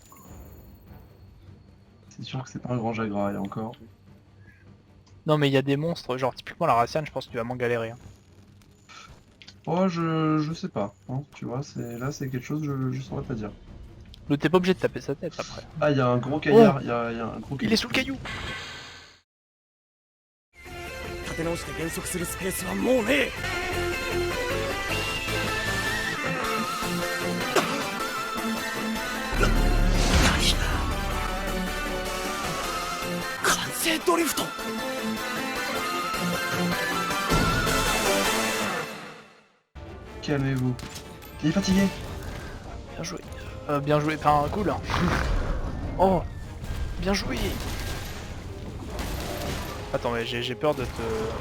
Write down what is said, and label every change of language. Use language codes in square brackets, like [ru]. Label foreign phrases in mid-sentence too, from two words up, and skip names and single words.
[fr] C'est sûr que c'est pas un grand Jagras, et encore. Non mais il y a des monstres, genre typiquement la Raciane je pense que tu vas moins galérer. Hein. Oh, je sais pas. Hein, tu vois, là c'est quelque chose, je saurais pas dire. Donc t'es pas obligé de taper sa tête après. Ah, il y a un gros caillard, il y a un gros Il est sous le caillou. [ja] 立て直して減速するスペースはもうねえ。完成ドリフト。 [fr] Calmez-vous. Il est fatigué. Bien joué. Bien joué, enfin cool. Hein. Oh, bien joué. Attends mais j'ai peur de te...